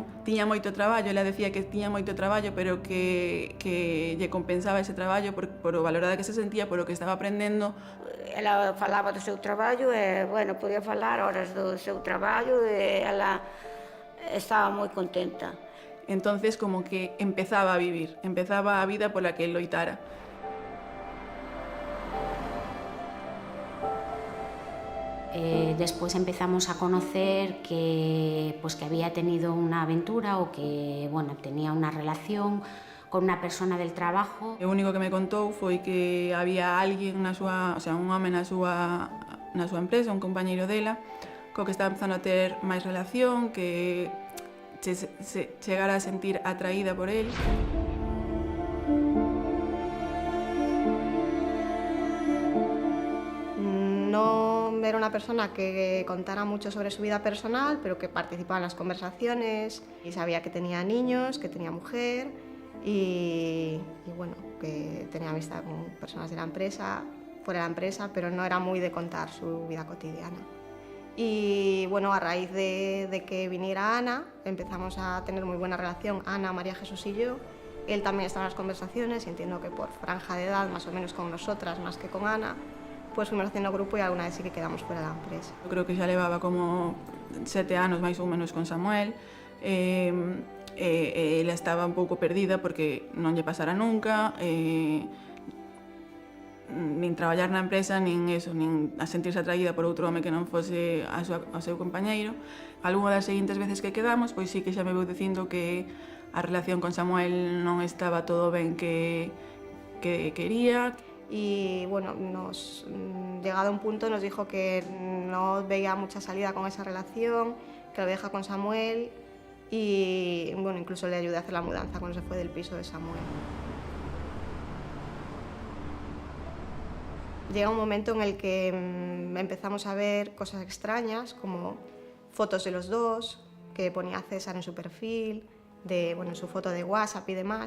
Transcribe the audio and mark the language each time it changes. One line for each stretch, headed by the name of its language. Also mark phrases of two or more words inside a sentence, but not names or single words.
Galician: Tiña moito traballo, ela decía que tiña moito traballo, pero que lle compensaba ese traballo por o valorada que se sentía, por o que estaba aprendendo. Ela falaba do seu traballo e, bueno, podía falar horas do seu traballo e ela estaba moi contenta. Entonces, como que empezaba a vivir, empezaba a vida pola que loitara.
Spanish: Después empezamos a conocer que había tenido una aventura o que tenía una relación con una persona del trabajo.
Galician: O único que me contou foi que había alguén un home na súa empresa, un compañeiro dela, co que estaba empezando a ter máis relación, que chegara a sentir atraída por él.
Spanish: No era una persona que contara mucho sobre su vida personal, pero que participaba en las conversaciones y sabía que tenía niños, que tenía mujer y bueno, que tenía amistad con personas de la empresa, fuera de la empresa, pero no era muy de contar su vida cotidiana. Y bueno, a raíz de que viniera Ana, empezamos a tener muy buena relación, Ana, María Jesús y yo. Él también estaba en las conversaciones y entiendo que por franja de edad, más o menos con nosotras, más que con Ana, pues fuimos haciendo grupo y alguna vez sí que quedamos fuera de la empresa.
Galician: Eu creo que xa levaba como 7 anos máis ou menos con Samuel. Ela estaba un pouco perdida porque non lle pasara nunca, nin traballar na empresa, nin a sentirse atraída por outro home que non fose ao seu compañeiro. Algunha das seguintes veces que quedamos, pois sí que xa me veu dicindo que a relación con Samuel non estaba todo ben que quería.
Spanish: Y bueno, llegado a un punto nos dijo que no veía mucha salida con esa relación, que lo deja con Samuel y bueno, incluso le ayudé a hacer la mudanza cuando se fue del piso de Samuel. Llega un momento en el que empezamos a ver cosas extrañas, como fotos de los dos, que ponía César en su perfil, en su foto de WhatsApp y demás.